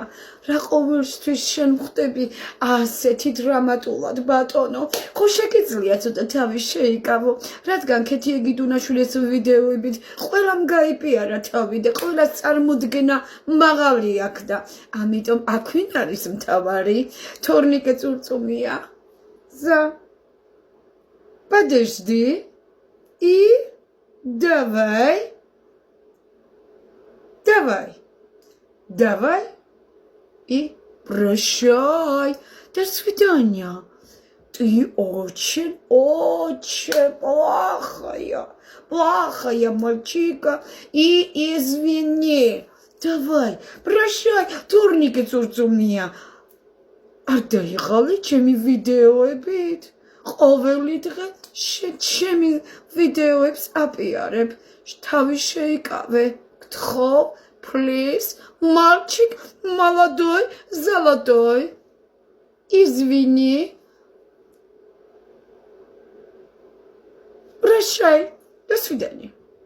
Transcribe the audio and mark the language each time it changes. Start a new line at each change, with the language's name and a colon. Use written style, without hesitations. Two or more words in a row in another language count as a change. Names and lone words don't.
Georgian: რა ყოველთვის შენ ხვდები ასეთი დრამატულად, ბატონო? ხო შეგიძლია ცოტა თავი შეიკავო, რადგან ქეთი ეგიდუნაშვილის ვიდეოებით ყველამ გაიპიარა თავი და ყველას წარმოდგენა მაღალი აქვს და ამიტომ აქ ვინ არის მთავარი? თორნიკეც ურწუმია.
Russian: За. Подожди. И давай. Давай. И прощай. До свидания. Ты очень плохая мальчика. И извини. Давай, прощай.
Georgian: Თორნიკეც ურწუმია. არ დაიღალე ჩემი ვიდეოებით? ყოველი დღე ჩემი ვიდეოებს აპიარებ. თავი შეიკავე. გთხოვ, please,
Russian: мальчик молодой, золотой. Извини. Прощай. До свидания.